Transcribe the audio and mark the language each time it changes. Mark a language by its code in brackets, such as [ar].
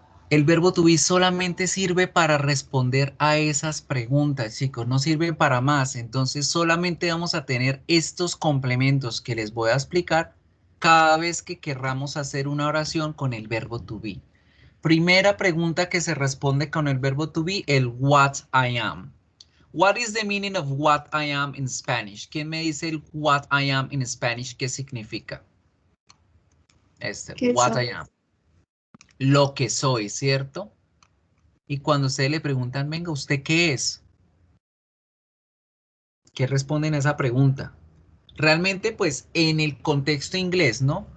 [es] El verbo to be solamente sirve para responder a esas preguntas, chicos. No sirve para más. Entonces solamente vamos a tener estos complementos que les voy a explicar cada vez que querramos hacer una oración con el verbo to be. Primera pregunta que se responde con el verbo to be, el [en] what I am. What is the meaning of what I am in Spanish? [es] ¿Quién me dice el [en] what I am in Spanish? [es] ¿Qué significa? [en] What I am. [es] Lo que soy, ¿cierto? Y cuando ustedes le preguntan, venga, ¿usted qué es? ¿Qué responden a esa pregunta? Realmente, pues, en el contexto inglés, ¿no?